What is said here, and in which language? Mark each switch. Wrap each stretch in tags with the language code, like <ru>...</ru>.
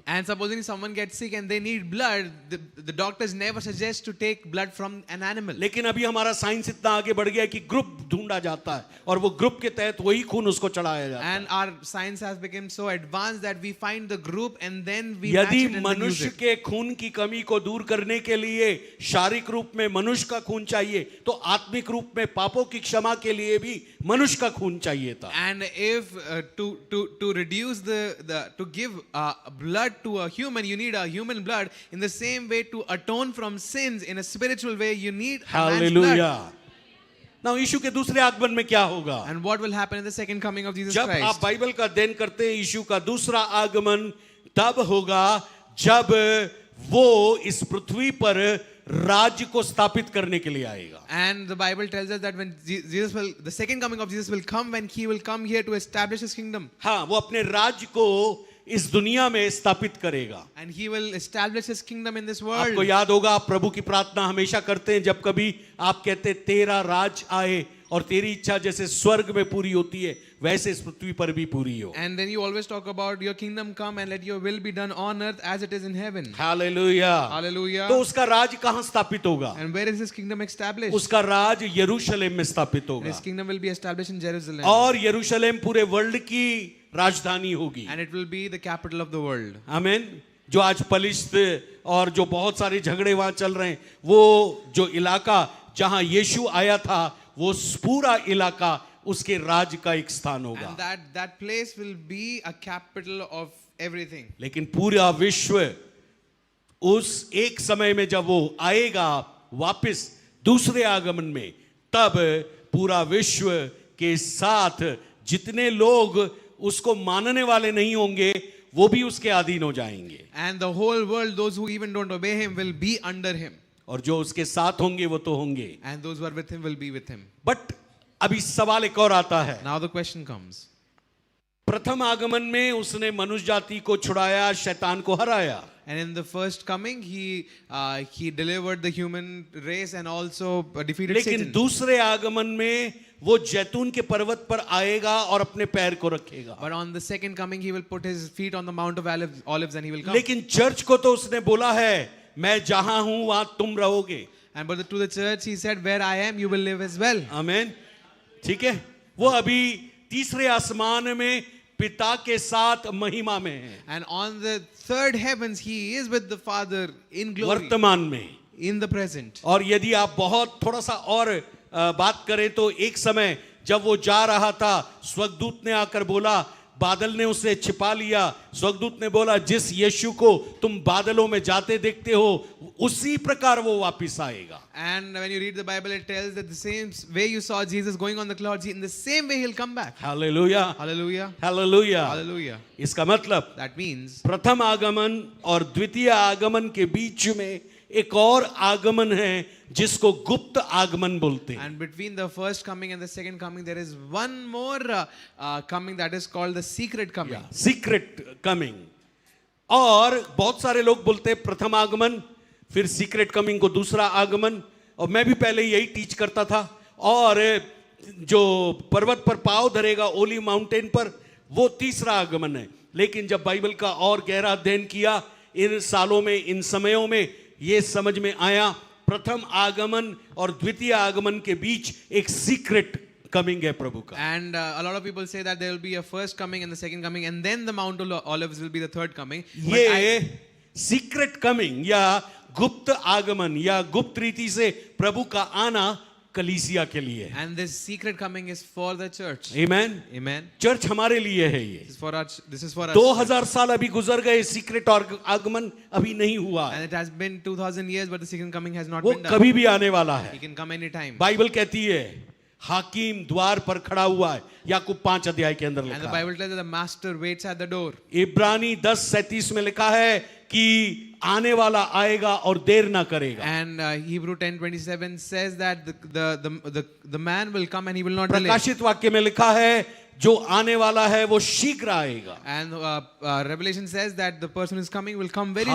<en>And supposing someone gets sick and they need blood, the doctors never suggest to take blood from an animal.</en> <hi>लेकिन अभी हमारा science इतना आगे बढ़ गया है कि ग्रुप ढूंढा जाता है और वो ग्रुप के तहत वही खून उसको चढ़ाया जाता है।</hi> <en>And our science has become so advanced that we find the group and then we match</en> <hi>यदि</hi> <en>it and then use</en> <hi>मनुष्य</hi> <en>it.</en> <hi>के खून की कमी को दूर करने के लिए शारीरिक रूप में मनुष्य का खून चाहिए, तो आत्मिक रूप में पापों की क्षमा के लिए भी मनुष्य का खून चाहिए था।</hi> <en>And if to reduce to give blood to a human, you need a human blood. In the same way, to atone from sins in a spiritual way, you need a man's blood.</en> <hi>Hallelujah. ना यीशु के दूसरे आगमन में क्या होगा?</hi> <en>And what will happen in the second coming of Jesus</en> <hi>जब आप</hi> <en>Christ?</en> <hi>Bible का अध्ययन करते हैं, यीशु का दूसरा आगमन तब होगा जब वो इस पृथ्वी पर राज्य को स्थापित करने के लिए आएगा।</hi> <en>And the Bible tells us that when the second coming of Jesus will come when he will come here to establish his kingdom.</en> <hi>हाँ, वो अपने राज्य को इस दुनिया में स्थापित करेगा।</hi> <en>And he will establish his kingdom in this world.</en> <hi>आपको याद होगा, आप प्रभु की प्रार्थना हमेशा करते हैं जब कभी आप कहते हैं तेरा राज आए और तेरी इच्छा जैसे स्वर्ग में पूरी होती है वैसे इस पृथ्वी पर भी पूरी हो।</hi> <en>And then you always talk about your kingdom come and let your will be done on earth as it is in heaven.</en> <hi>Hallelujah.</hi> <en>Hallelujah.</en> <hi>तो उसका राज कहाँ स्थापित होगा?</hi> <en>And where is his kingdom established?</en> <hi>उसका राज यरूशलेम में स्थापित होगा</hi> <en>His kingdom will be established in Jerusalem.</en> <hi>और यरूशलेम पूरे वर्ल्ड की राजधानी होगी।</hi> <en>And it will be the capital of the world.</en> <hi>आमीन। जो आज पलिश्त और जो बहुत सारे झगड़े वहां चल रहे हैं, वो जो इलाका जहां यीशु आया था, वो पूरा इलाका उसके राज का एक स्थान होगा।</hi> <en>And that place will be a capital of everything.</en> <hi>लेकिन पूरा विश्व उस एक समय में जब वो आएगा वापस दूसरे आगमन में, तब पूरा विश्व के साथ जितने लोग उसको मानने वाले नहीं होंगे वो भी उसके अधीन हो जाएंगे।</hi> <en>And the whole world, those who even don't obey him, will be under him.</en> <hi>और जो उसके साथ होंगे वो तो होंगे।</hi> <en>And those who are with him will be with him.</en> <hi>But अभी सवाल एक और आता है।</hi> <en>Now the question comes.</en> <hi>प्रथम आगमन में उसने मनुष्य जाति को छुड़ाया, शैतान को हराया।</hi> <en>And in the first coming, he delivered the human race and also defeated</en> <hi>लेकिन</hi> <en>Satan.</en> <hi>दूसरे आगमन में वो जैतून के पर्वत पर आएगा और अपने पैर को रखेगा।</hi> <en>But on the second coming, he will put his feet on the Mount of Olives and he will come.</en> <hi>लेकिन चर्च को तो उसने बोला है, मैं जहां हूं वहां तुम रहोगे।</hi> <en>And but to the church, he said, where I am, you will live as well.</en> <hi>आमीन। ठीक है, वो अभी तीसरे आसमान में पिता के साथ महिमा में है।</hi> <en>And on the third heavens, he is with the Father in glory,</en> <hi>वर्तमान में,</hi> <en>in the present.</en> <hi>और यदि आप बहुत थोड़ा सा और बात करें तो एक समय जब वो जा रहा था, स्वर्गदूत ने आकर बोला, बादल ने उसे छिपा लिया। स्वर्गदूत ने बोला, जिस यीशु को तुम बादलों में जाते देखते हो उसी प्रकार वो वापस आएगा।</hi> <en>And when you read the Bible, it tells that the same way you saw Jesus going on the clouds, in the same way he'll come back.</en> <hi>Hallelujah,</hi> <en>Hallelujah.</en> <hi>Hallelujah.</hi> <en>Hallelujah.</en> <hi>इसका मतलब</hi> <en>That means</en> <hi>प्रथम आगमन और द्वितीय आगमन के बीच में एक और आगमन है जिसको गुप्त आगमन बोलते हैं।</hi> <en>and between the first coming and the second coming, there is one more coming that is called the secret coming. Secret coming.</en> <hi>और बहुत सारे लोग बोलते हैं प्रथम आगमन, फिर सीक्रेट कमिंग को दूसरा आगमन, और मैं भी पहले यही टीच करता था। और जो पर्वत पर पांव धरेगा ओली माउंटेन पर, वो तीसरा आगमन है। लेकिन जब बाइबल का और गहरा अध्ययन किया इन सालों में, इन समयों में, ये समझ में आया प्रथम आगमन और द्वितीय आगमन के बीच एक सीक्रेट कमिंग है प्रभु का।</hi> <en>And a lot of people say that there will be a first coming and the second coming, and then the Mount of Olives will be the third coming. But</en> <hi>ये secret coming या गुप्त आगमन या गुप्त रीति से प्रभु का आना कलीसिया के लिए है।</hi> <en>and this secret coming is for the church.</en> <hi>आमीन।</hi> <en>Amen.</en> <hi>चर्च हमारे लिए है। ये</hi> <en>This is for us. This is for us.</en> <hi>2000 साल अभी गुजर गए, सीक्रेट और आगमन अभी नहीं हुआ है।</hi> <en>And it has been 2000 years, but the second coming has not</en> <hi>वो</hi> <en>been done.</en> <hi>कभी भी आने वाला</hi> <en>He</en> <hi>है।</hi> <en>can come anytime.</en> <hi>बाइबल कहती है हाकिम द्वार पर खड़ा हुआ है, याकूब 5 अध्याय के अंदर</hi> <en>And the</en> <hi>लिखा है।</hi> <en>Bible tells that the master waits at the door.</en> <hi>इब्रानी 10:37 में लिखा है कि आने वाला आएगा और देर ना करेगा।</hi> <en>And Hebrew 10:27 says that the man will come and he will not delay.</en> <hi>प्रकाशित वाक्य में लिखा है जो आने वाला है वो शीघ्र आएगा।</hi> <en>And Revelation says that the person who is coming will come very soon.</en>